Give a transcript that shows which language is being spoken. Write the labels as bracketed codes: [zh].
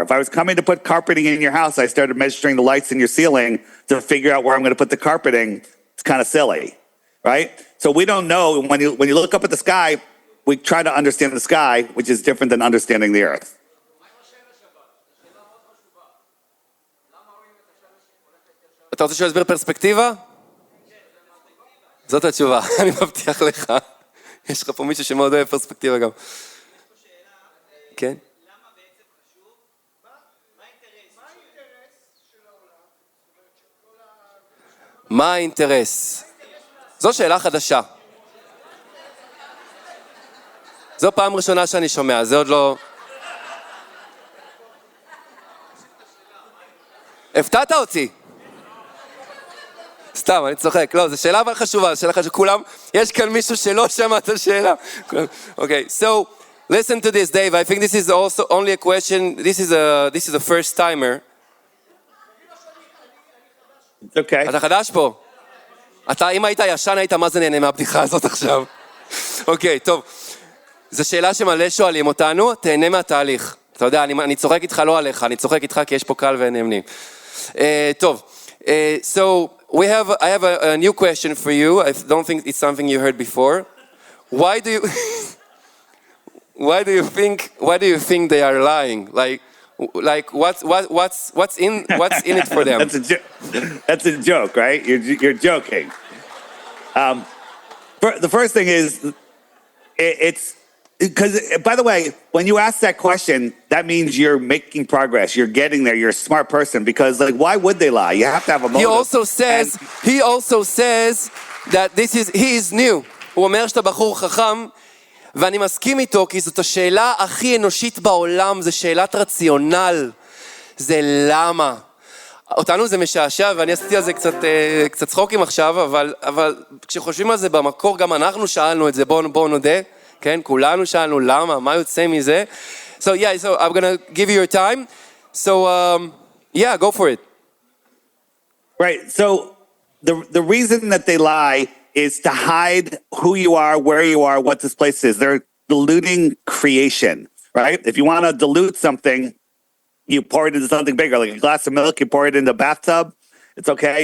[en] If I was coming to put carpeting in your house, I started measuring the lights in your ceiling to figure out where I'm going to put the carpeting. It's kind of silly, right? So we don't know. When you look up at the sky, we try to understand the sky, which is different than understanding the earth. [he] אתה רוצה שהוא יסביר פרספקטיבה? זאת התשובה, אני מבטיח לך. יש לך פה מישהו שמאוד אוהב פרספקטיבה גם. כן? למה בעצם חשוב? מה האינטרס של העולם? מה האינטרס? זו שאלה חדשה. זו פעם ראשונה שאני שומע, זה עוד לא... הפתעת אותי. סתם, אני צוחק. לא, זו שאלה אבל חשובה, זו שאלה חשובה. כולם, יש כאן מישהו שלא שמע את השאלה. [en] Okay, so listen to this, Dave. I think this is also only a question. This is a first timer. Okay. [he] אתה חדש פה? אתה, אם היית ישן, היית מה זה נהנה מהבדיחה הזאת עכשיו? אוקיי, טוב. זו שאלה שמלא שואלים אותנו, תהנה מהתהליך. אתה יודע, אני צוחק איתך לא עליך, אני צוחק איתך כי יש פה קל ונאמנים. טוב, [en] so I have a new question for you. I don't think it's something you heard before. Why do you think they are lying? Like what's in it for them? That's a joke, right? You're joking. The first thing is, it's because, by the way, when you ask that question, that means you're making progress. You're getting there. You're a smart person because, like, why would they lie? You have to have a motive. He also says that he is new. [he] הוא אומר שאתה בחור חכם, ואני מסכים איתו, כי זאת השאלה הכי אנושית בעולם, זה שאלת רציונל. זה למה. אותנו זה משעשע, ואני עשיתי על זה קצת צחוקים עכשיו, אבל כשחושבים על זה במקור, גם אנחנו שאלנו את זה, בואו נודה. כן, כולנו שאלנו למה, מה יוצא מזה? [en] So I'm going to give you your time. So go for it. Right. So the reason that they lie is to hide who you are, where you are, what this place is. They're diluting creation, right? If you want to dilute something, you pour it into something bigger, like a glass of milk, you pour it into a bathtub, it's okay.